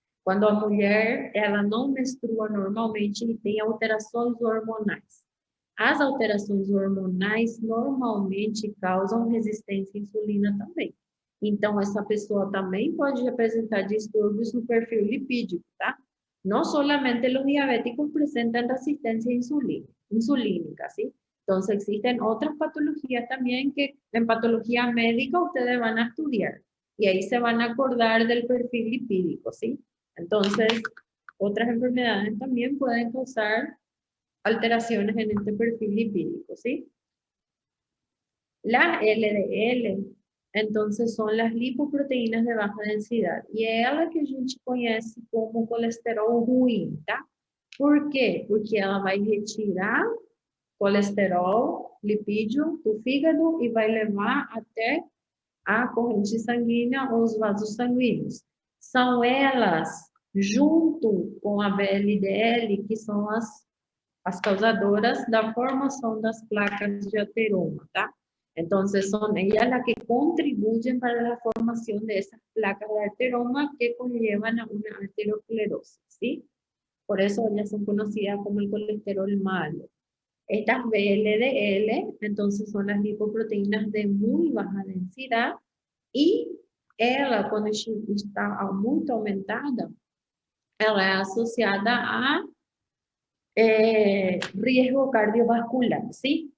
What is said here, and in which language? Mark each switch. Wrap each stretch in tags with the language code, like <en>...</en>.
<pt>Quando a mulher, ela não menstrua normalmente e tem alterações hormonais. As alterações hormonais normalmente causam resistência à insulina também. Então, essa pessoa também pode apresentar distúrbios no perfil lipídico, tá?</pt> <es>No solamente los diabéticos presentan resistencia insulínica, ¿sí? Entonces, existen otras patologías también que en patología médica ustedes van a estudiar y ahí se van a acordar del perfil lipídico, ¿sí? Entonces, otras enfermedades también pueden causar alteraciones en este perfil lipídico, ¿sí? Las LDL, entonces, son las lipoproteínas de baja densidad.</es> <pt>E é ela que a gente conhece como colesterol ruim, tá? Por quê? Porque ela vai retirar colesterol, lipídio do fígado e vai levar até a corrente sanguínea ou os vasos sanguíneos. São elas, junto com a VLDL, que são as causadoras da formação das placas de ateroma, tá?</pt> <es>Entonces, son ellas las que contribuyen para la formación de esas placas de ateroma que conllevan a una arteriosclerosis, ¿sí? Por eso ellas son conocidas como el colesterol malo. Estas VLDL, entonces, son las lipoproteínas de muy baja densidad y ela, cuando está muy aumentada,</es> <pt>ela é</pt> <es>asociada a riesgo cardiovascular, ¿sí?</es>